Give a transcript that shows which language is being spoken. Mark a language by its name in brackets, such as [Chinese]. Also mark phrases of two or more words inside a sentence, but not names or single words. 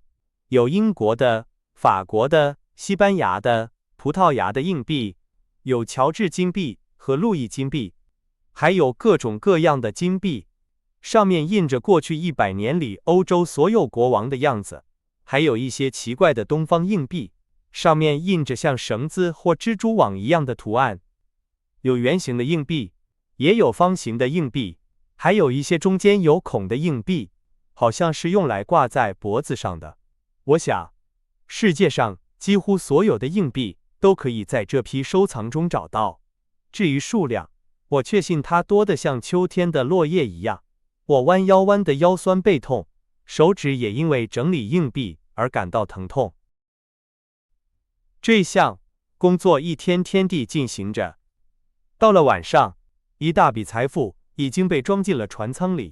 [Chinese] 有英國的、法國的、西班牙的、葡萄牙的硬幣，有喬治金幣和路易金幣，還有各種各樣的金幣，上面印着過去100年裡歐洲所有國王的樣子，還有一些奇怪的東方硬幣，上面印着像繩子或蜘蛛網一樣的圖案。有圓形的硬幣，也有方形的硬幣，還有一些中間有孔的硬幣，好像是用來掛在脖子上的。我想，世界上幾乎所有的硬幣都可以在這批收藏中找到。至於數量，我確信它多得像秋天的落葉一樣。我彎腰彎得腰痠背痛，手指也因為整理硬幣而感到疼痛。這項工作一天天地進行着。到了晚上，一大筆財富已經被裝進了船艙裡。